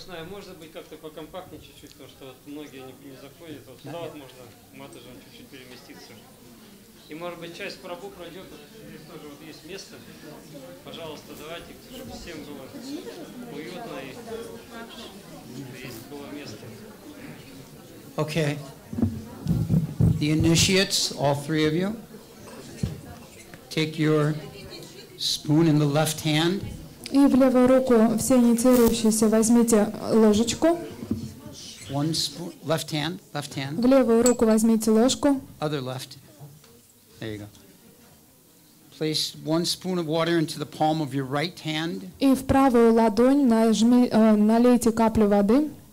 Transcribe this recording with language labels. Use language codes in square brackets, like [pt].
[ru] Может быть, как-то покомпактнее чуть-чуть, потому что вот многие не заходят. Вот сюда вот можно матаджем чуть-чуть переместиться. И может быть часть прабху пройдет, здесь тоже вот есть место. Пожалуйста, давайте, чтобы всем было уютно и здесь было место. [en] Okay. The initiates, all three of you, take your spoon in the left hand. [ru] И в левую руку все инициирующиеся возьмите ложечку. [en] One spoon, left hand. [ru] В левую руку возьмите ложку. [en] Other left. There you go. Place 1 spoon of water into the palm of your right hand. [ru] И в правую ладонь налейте каплю воды.